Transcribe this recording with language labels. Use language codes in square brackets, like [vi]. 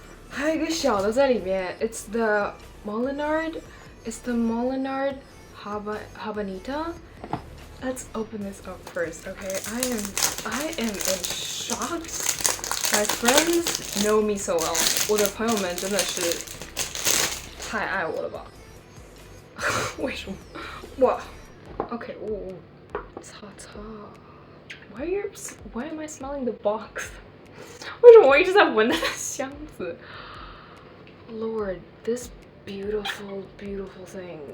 [zh] 还有一个小的在里面。 [en] It's the Molinard. It's the Molinard Habanita. Let's open this up first, okay? I am in shock. My friends know me so well. [zh] 我的朋友们真的是太爱我了吧？为什么？哇 ，OK， 擦。 [en] Why am I smelling the box? [zh] 为什么我一直在闻那个箱子 ？ [en] Lord, this beautiful thing.